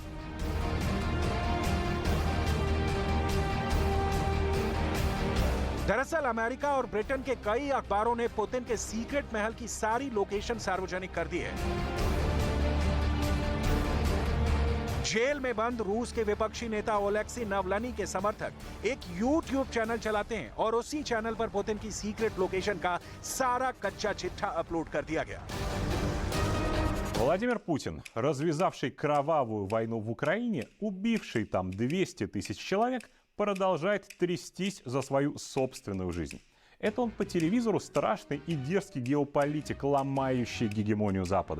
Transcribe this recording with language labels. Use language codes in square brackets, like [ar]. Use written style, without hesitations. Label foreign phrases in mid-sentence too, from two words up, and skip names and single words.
[hi] दरअसल अमेरिका और ब्रिटेन के कई अखबारों ने पुतिन के सीक्रेट महल की सारी लोकेशन सार्वजनिक कर दी है। जेल में बंद रूस के विपक्षी नेता ओलेक्सी नवलनी के समर्थक एक YouTube चैनल चलाते हैं और उसी चैनल पर पुतिन की [en] secret location [hi] का सारा कच्चा चिट्ठा अपलोड कर दिया गया। [ru] Владимир Путин, развязавший кровавую войну в Украине, убивший там 200 тысяч человек, продолжает трястись за свою собственную жизнь. Это он по телевизору страшный и дерзкий геополитик, ломающий гегемонию Запада.